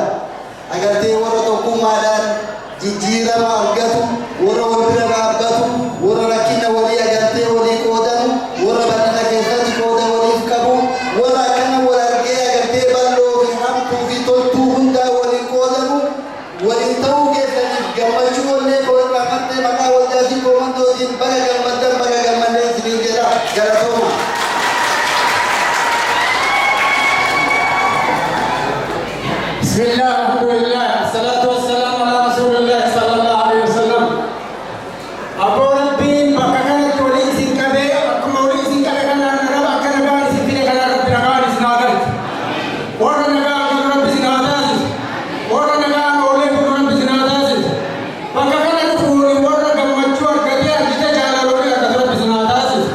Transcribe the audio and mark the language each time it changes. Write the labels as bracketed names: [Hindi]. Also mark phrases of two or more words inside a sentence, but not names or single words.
[Oromo] Agartee warra tokkummaadhaan jijjiirama argatu warra wal bira dhaabbatu warra rakkina walii agartee walii qoodanu warra bal'ina keessatti qooda waliif qabu warra akkana wal argee agartee bal'oo fi hamtuu fi toltuu hundaa waliin qoodanu waliin ta'uu keessaniif gammachuu wallee irraa maddee maqaa waldaa fi qoomandootiin baga gammaddan baga gammaddan isiniin jedha galatooma. [Arabic] بسم الله، الحمد لله، الصلاة والسلام على رسول الله صلى الله عليه وسلم. [Oromo] Abu Rabbin bakka kanatti waliin isin qabee akkuma waliin isin qabe kanaan raba akka nagaan isin fide kanaan rabbi nagaan isin haa galchu. Warra nagaan kun rabbi isin haa taasisu. Warra nagaan oolee kun rabbi isin haa taasisu. Bakka kana dhufuun warra gammachuu argatee argite jaalala walii argatu rabbi isin haa taasisu.